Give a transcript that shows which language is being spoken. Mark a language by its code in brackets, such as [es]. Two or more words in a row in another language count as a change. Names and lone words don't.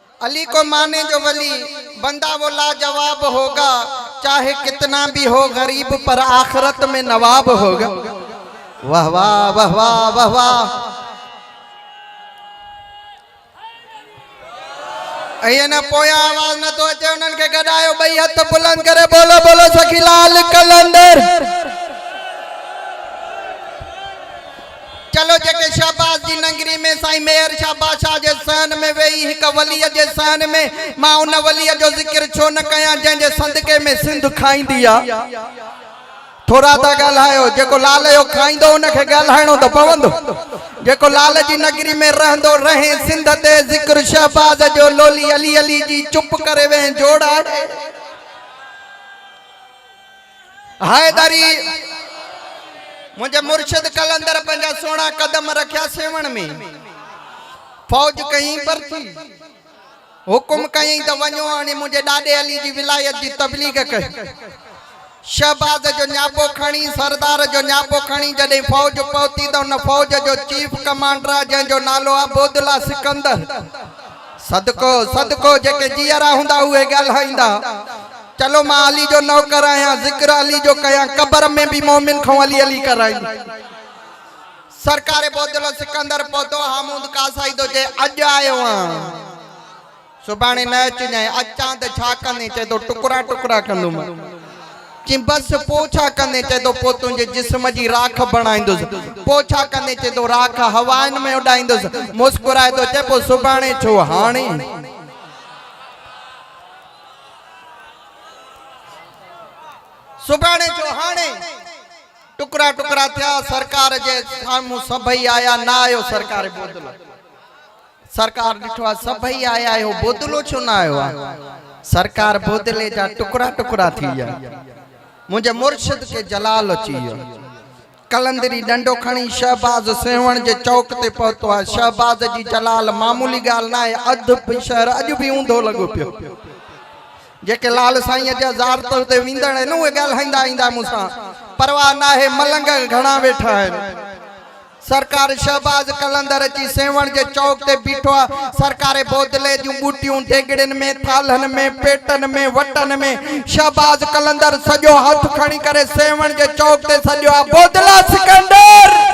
[ur] علی کو مانے جو ولی بندہ وہ لاجواب ہوگا، چاہے کتنا بھی ہو غریب پر آخرت میں نواب ہوگا. [sd] वाह वाह वाह वाह वाह वाह। अये न पोया आवाज न तो अचे उन्हनि के गडायो बई हथ बुलंद करे बोलो बोलो सखी लाल कलंदर। चलो जेके शाहबाज जी नगरी में साईं मेहर शाह बादशाह जे सहन में वेही हिक वलीअ जे सहन में मां उन वलीअ जो जिक्र छो न कया जंहिंजे संदके में सिंध खाईंदी आ। थोड़ा ता ॻाल्हायो, जेको लाल जो खाईंदो उनखे ॻाल्हाइणो त पवंदो। जेको लाल जी नगरी में रहंदो रहे सिंध ते जिक्र शहबाज जो लोली अली अली जी चुप करे वे जोड़ा हैदरी। मुझे मुर्शिद कलंदर पंजा सोना कदम रखया सेवण में, फौज कहीं पर थी हुकुम कहीं तो वञो हाणे मुझे डाडे अली जी विलायत जी तबलीग कर। शहबाज जो न्यापो खणी सरदार जो न्यापो खणी जडे फौज पहुती तो उन फौज जो चीफ कमांडर जंहिंजो नालो आ बोदला सिकंदर। सदको सदको जेके जियरा हुंदा हुए ॻाल्हाईंदा। चलो मां अली जो नौकर आया, जिक्र अली जो कया, कब्र में भी मोमिन खो अली अली कराई। सरकार बोदला सिकंदर पहुतो हमूद कासाई तो जे अज आयो आ सुबाने न अचजाए अचां त छा कंदे चे तो टुकड़ा टुकड़ा कंदुम कि बस पोछा कंदे चे तो पो तुंहिंजे जिस्म जी राख बणाईंदुसि, पोछा कंदे चे तो राख हवाइन में उडाईंदुसि। मुस्कुराए तो चे पो सुबाने छो हाणे। सुबाने छो हाणे। टुकड़ा टुकड़ा थिया सरकार जे सामू सभई आया ना आयो सरकार बोदलो। सरकार दिठो सभई आया आयो बोदलो छो ना आयो आ। सरकार बोदले जा टुकड़ा टुकड़ा थी जा। मुझे मुर्शिद के जलाल अची वियो। कलंदरी डंडो खणी शहबाज सेवण जे चौक ते पहुतो आहे। शहबाज जी जलाल मामूली गाल ना है, अध शहर अज भी ऊंधो लगो पियो। जेके लाल साईं जा ज़ारत ते विंदड़ न उहे ॻाल्हाईंदा ईंदा मूंसां, परवाह ना है मलंग घणा वेठा आहिनि। सरकार शहबाज कलंदर अची सेवण जे चौक ते बीठो आहे। सरकार बोदले जूं बूटियूं ढेगड़नि में थालनि में पेटनि में वटनि में शहबाज कलंदर सॼो हथ खणी करे सेवण जे चौक ते सॼो आहे बोदला सिकंदर।